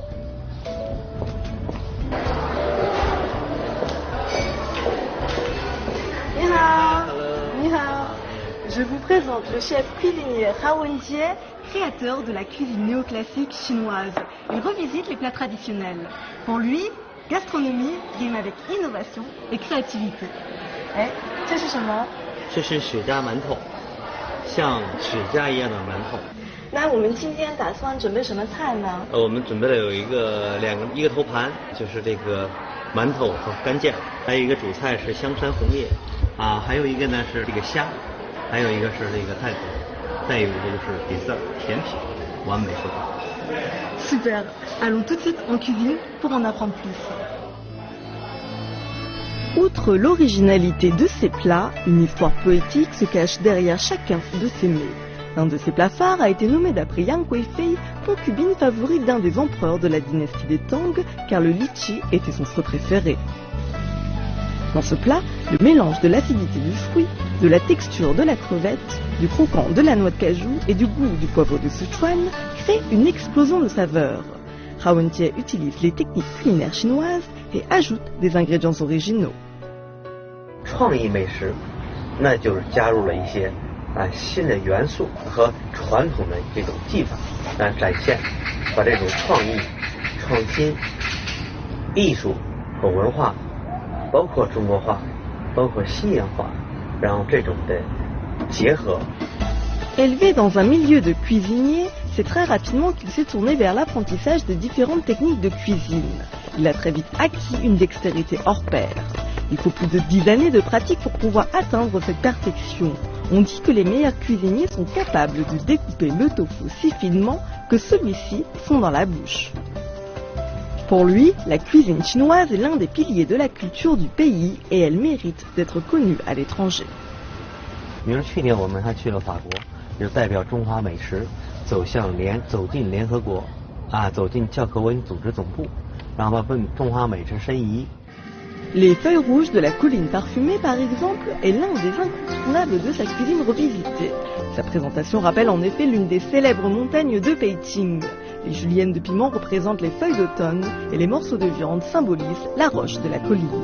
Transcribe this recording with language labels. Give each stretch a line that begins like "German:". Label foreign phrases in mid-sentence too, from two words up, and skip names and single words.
Chinese: 你好。你好.
French: Je vous présente le chef cuisinier Hao Wenjie, créateur de la cuisine néoclassique chinoise. Il revisite les plats traditionnels. Pour lui, gastronomie rime avec innovation et créativité.
Chinese: Eh, 这是什么？这是雪茄馒头，像雪茄一样的馒头。那我们今天打算准备什么菜呢？我们准备了有一个头盘，就是这个馒头和干酱，还有一个主菜是香山红叶，还有一个呢是这个虾，还有一个是这个太子，再有一个就是dessert甜品，完美收场。
French: Super. Allons tout de suite en cuisine pour en apprendre plus. Outre l'originalité de ces plats, une histoire poétique se cache derrière chacun de ces mets. L'un de ces plats phares a été nommé d'après Yang Guifei, concubine favorite d'un des empereurs de la dynastie des Tang, car le litchi était son fruit préféré. Dans ce plat, le mélange de l'acidité du fruit, de la texture de la crevette, du croquant de la noix de cajou et du goût du poivre de Sichuan crée une explosion de saveurs. Hao Wenjie utilise les techniques culinaires chinoises et ajoute des ingrédients originaux.
Chinese: 创意美食，那就是加入了一些新的元素和传统的这种技法，展现把这种创意、创新、艺术和文化，包括中国化，包括西洋化，然后这种的结合。
French: Élevé dans un milieu de cuisinier, c'est très rapidement qu'il s'est tourné vers l'apprentissage de différentes techniques de cuisine. Il a très vite acquis une dextérité hors pair. Il faut plus de 10 années de pratique pour pouvoir atteindre cette perfection. On dit que les meilleurs cuisiniers sont capables de découper le tofu si finement que celui-ci fond dans la bouche. Pour lui, la cuisine chinoise est l'un des piliers de la culture du pays et elle mérite d'être connue à l'étranger.
Chinese: 比如去年我们还去了法国，就代表中华美食走进联合国，走进教科文组织总部，然后把中华美食申遗。
French: Les feuilles rouges de la colline parfumée, par exemple, est l'un des incontournables de sa cuisine revisitée. Sa présentation rappelle en effet l'une des célèbres montagnes de Beijing. Les juliennes de piment représentent les feuilles d'automne et les morceaux de viande symbolisent la roche de la colline.